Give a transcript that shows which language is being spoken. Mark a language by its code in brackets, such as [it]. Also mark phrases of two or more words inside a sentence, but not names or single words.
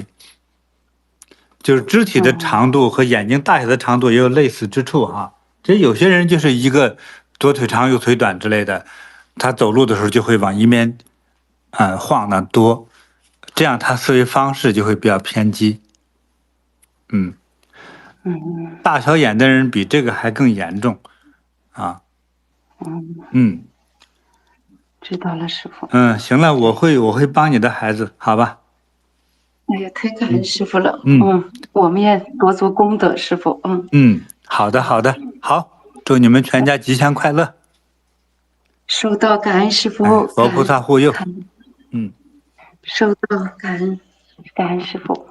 [zh] 就是肢體的長度和眼睛大小的長度也有類似之處這有些人就是一個左腿長右腿短之類的，他走路的時候就會往一邊晃得多，這樣他思維方式就會比較偏激。大小眼的人比這個還更嚴重知道了，師父。行了，我會幫你的孩子，好吧？哎呀，太感恩師父了。我們也多做功德，師父。好的，好，祝你們全家吉祥快樂。收到，感恩師父，佛菩薩護佑。收到，感恩師父。